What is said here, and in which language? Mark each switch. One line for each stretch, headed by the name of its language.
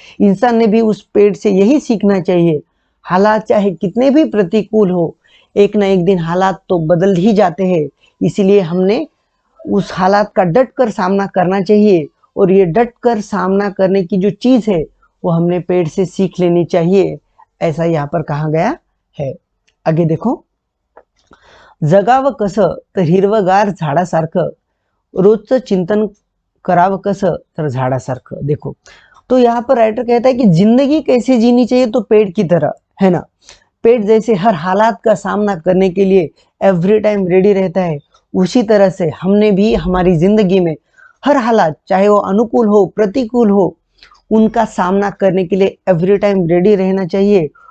Hindi: इंसान ने भी उस पेड़ से यही सीखना चाहिए। हालात चाहे कितने भी प्रतिकूल हो, एक ना एक दिन हालात तो बदल ही जाते हैं, इसीलिए हमने उस हालात का डट कर सामना करना चाहिए, और ये डट कर सामना करने की जो चीज है वो हमने पेड़ से सीख लेनी चाहिए, ऐसा यहाँ पर कहा गया है।
Marathi: आगे देखो, जगावं कसं तर हिरवगार झाडासारखं, रोजचं चिंतन करावं कसं तर झाडासारखं।
Hindi: देखो, तो यहाँ पर राइटर कहता है कि जिंदगी कैसे जीनी चाहिए, तो पेड़ की तरह, है ना। पेड़ जैसे हर हालात का सामना करने के लिए
English: every time ready
Hindi: रहता है, उसी तरह से हमने भी हमारी जिंदगी में हर हालात, चाहे वो अनुकूल हो प्रतिकूल हो, उनका सामना करने के लिए एवरी टाइम रेडी रहना चाहिए।